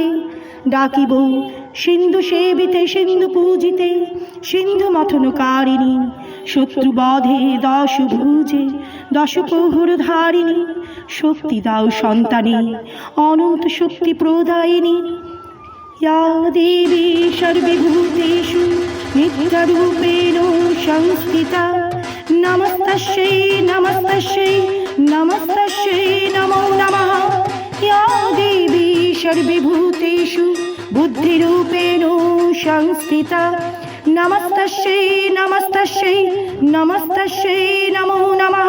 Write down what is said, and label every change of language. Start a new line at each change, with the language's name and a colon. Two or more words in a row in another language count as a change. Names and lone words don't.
Bangla: ডাকিব সিন্ধু সেবিতে সিন্ধু পূজিতে, সিন্ধু মথনকারিণী, শত্রুবধে 10 ভুজে 10 প্রহর ধারিণী। শক্তি দাও সন্তানে, অনন্ত শক্তি প্রদায়িনী।
Sanskrit: या देवी सर्वभूतेषु नित्यरूपेण संस्थिता, नमस्तस्यै नमस्तस्यै नमस्तस्यै नमो नमः। या देवी सर्वभूतेषु बुद्धिरूपेण संस्थिता, नमस्तस्यै नमस्तस्यै नमस्तस्यै नमो नमः।